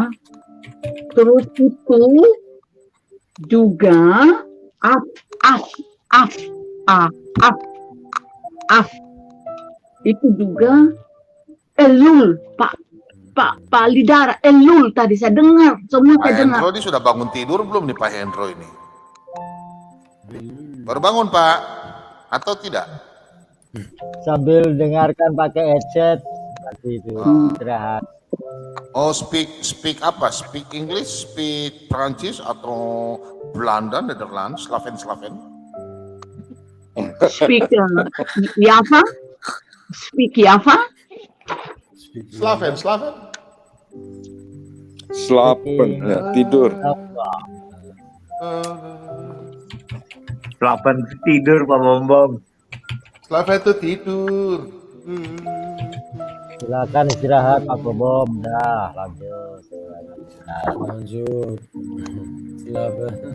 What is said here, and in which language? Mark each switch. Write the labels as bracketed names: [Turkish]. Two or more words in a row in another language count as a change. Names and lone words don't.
[Indonesian] Terus itu juga itu juga Elul, Pak Lidara Elul tadi saya dengar, semua Pak saya dengar. Hendro ini sudah bangun tidur belum nih Pak Hendro ini? Baru bangun Pak, atau tidak? Sambil dengarkan pakai headset seperti itu istirahat. Oh, speak apa? [English] Speak English, speak [Indonesian] Prancis atau Belanda, [Dutch] Netherlands, Slaven. [English] Speak Java? Speak Java? [Dutch] Slaven. Slapen, [Indonesian] ya, tidur. Slaven tidur Pak Bombom. Slaven itu tidur. Silakan istirahat Pak Bombom. Dah, lanjut. Lanjut. Silakan.